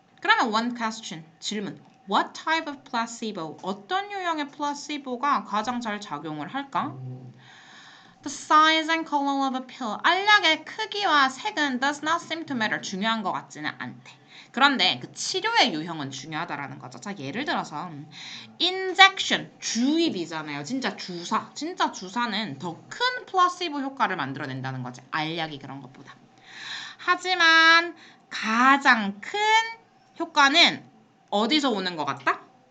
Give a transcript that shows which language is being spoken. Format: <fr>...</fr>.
<ko>그러면</ko> <en>one question,</en> <ko>질문.</ko> <en>What type of placebo?</en> <ko>어떤 유형의 플라시보가 가장 잘 작용을 할까?</ko> <en>The size and color of a pill.</en> <ko>알약의 크기와 색은</ko> <en>does not seem to matter.</en> <ko>중요한 것 같지는 않대. 그런데 그 치료의 유형은 중요하다라는 거죠. 자, 예를 들어서</ko> <en>injection,</en> <ko>주입이잖아요. 진짜 주사. 진짜 주사는 더 큰 플라시보 효과를 만들어낸다는 거지. 알약이 그런 것보다. 하지만 가장 큰 효과는 어디서 오는 것 같다?</ko>